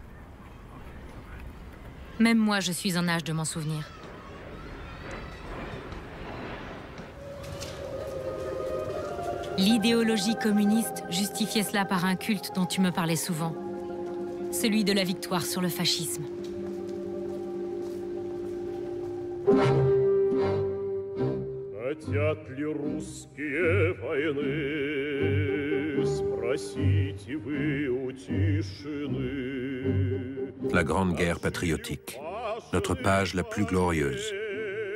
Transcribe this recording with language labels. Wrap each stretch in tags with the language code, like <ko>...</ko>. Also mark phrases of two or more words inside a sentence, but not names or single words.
<fr>Même moi, je suis en âge de m'en souvenir. L'idéologie communiste justifiait cela par un culte dont tu me parlais souvent, celui de la victoire sur le fascisme.</fr> <ru>Хотят ли русские войны? Спросите вы у тишины.</ru> <fr>La Grande Guerre patriotique, notre page la plus glorieuse.</fr>